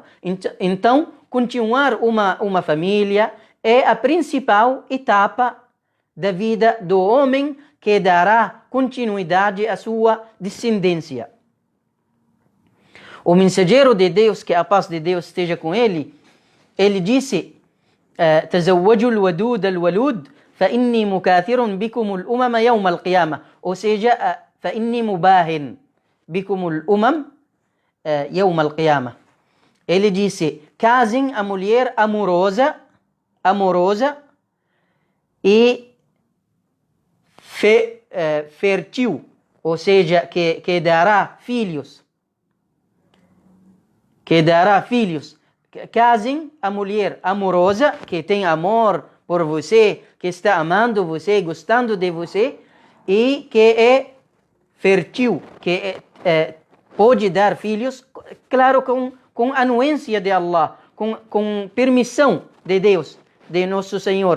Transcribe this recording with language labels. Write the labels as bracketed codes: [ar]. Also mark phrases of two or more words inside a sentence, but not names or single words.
[pt] Então, continuar uma família é a principal etapa da vida do homem que dará continuidade à sua descendência. O mensageiro de Deus, que a paz de Deus esteja com ele, ele disse: [ar] تزوجوا الودود الولود فإني مكاثر بكم الأمم يوم القيامة. [pt] Ou seja, [ar] فإني مباهن بكم الأمم يوم القيامة. [pt] Ele disse: casem a mulher amorosa e fértil, ou seja, que dará filhos. Casem a mulher amorosa, que tem amor por você, que está amando você, gostando de você, e que é fértil, que pode dar filhos, claro, com anuência de Allah, com permissão de Deus, de nosso Senhor.